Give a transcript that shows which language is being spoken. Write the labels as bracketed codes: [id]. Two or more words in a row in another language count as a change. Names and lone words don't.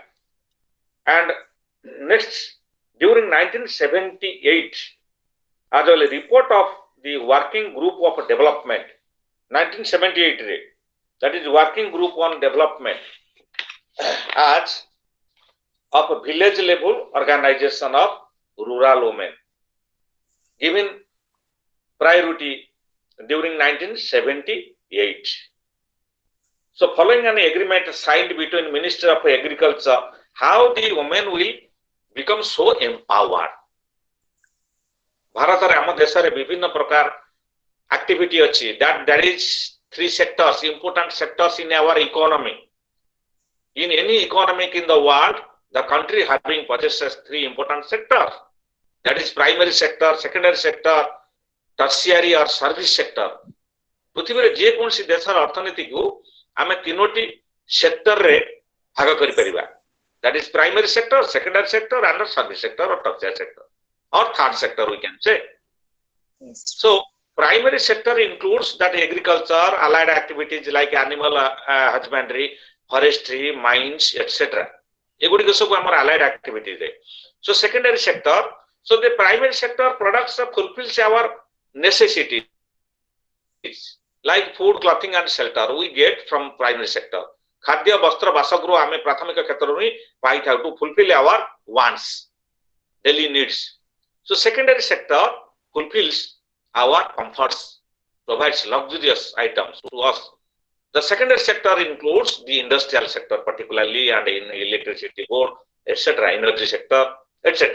[en] And next, during 1978, as well a report of the working group of development, 1978, that is working group on development as of a village level organization of rural women, given priority during 1978. So following an agreement signed between Minister of Agriculture, how the women will become so empowered. [or] ଭାରତ ରେ ଆମ ଦେଶ ରେ ବିଭିନ୍ନ ପ୍ରକାର activity ଅଛି, [en] that is 3 sectors, important sectors in our economy. In any economic in the world, the country having possesses 3 important sectors. That is primary sector, secondary sector, tertiary or service sector. [or] ପୃଥିବୀ ରେ ଯେ କୋଣ ସି ଦେଶ ର ଅର୍ଥନୀତି କୁ ଆମେ ତିନୋଟି ସେକ୍ଟର ରେ ଭାଗ କରି ପାରିବା. [en] That is primary sector, secondary sector and service sector or tertiary sector or third sector we can say. Yes. So primary sector includes that agriculture, allied activities like animal husbandry, forestry, mines, etc. [or] ଏଗୁଡ଼ି ସବୁ ଆମର [en] allied activities [or] है. [en] So secondary sector, so the primary sector products fulfills our necessities like food, clothing and shelter we get from primary sector. [or] ଖାଦ୍ୟ ବସ୍ତ୍ର ବାସଗୃହ ଆମେ ପ୍ରାଥମିକ କ୍ଷେତ୍ର ରେ ପାଇ ଥାଉ [en] to fulfill our wants, daily needs. So secondary sector fulfills our comforts, provides luxurious items to us. The secondary sector includes the industrial sector particularly and in electricity board, etc., energy sector, etc.